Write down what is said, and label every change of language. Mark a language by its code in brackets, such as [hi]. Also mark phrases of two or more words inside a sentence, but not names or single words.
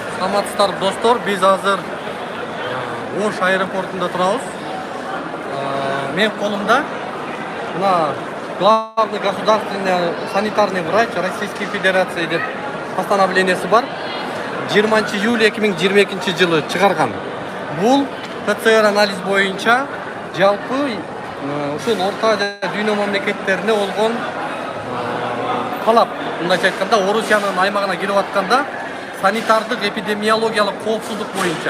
[ky] Саламатсыздар достор, биз азыр Ош аэропортунда турабыз. Мен колумда мына [ru] главный государственный санитарный врач Российской Федерации [ky] деп постановлениясы бар. 20 июль 2022 жылы чыгарган. Бул ПЦР анализ боюнча жалпы ушул орта дүйнө мамлекеттерине болгон талап. Мындайча айтканда, Орусиянын аймагына келип атканда санитардык эпидемиологиялык коопсуздук боюнча.